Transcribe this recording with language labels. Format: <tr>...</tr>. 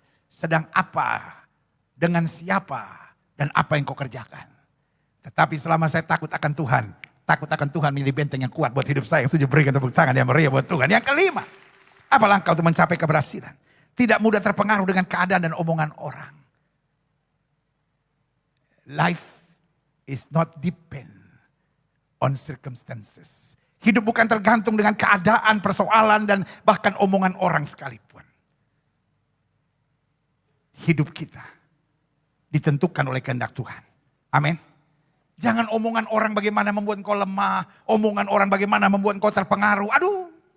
<id>Sedang apa, dengan siapa, dan apa yang kau kerjakan. Tetapi selama saya takut akan Tuhan. Takut akan Tuhan milih benteng yang kuat buat hidup saya. Yang setuju berikan tepuk tangan yang meriah buat Tuhan. Yang kelima, apa langkah untuk mencapai keberhasilan? Tidak mudah terpengaruh dengan keadaan dan omongan orang.</id> <en>Life is not depend on circumstances.</en> <id>Hidup bukan tergantung dengan keadaan, persoalan, dan bahkan omongan orang sekalipun. Hidup kita ditentukan oleh kehendak Tuhan. Amin. Jangan omongan orang bagaimana membuat engkau lemah. Omongan orang bagaimana membuat engkau terpengaruh. Aduh.</id>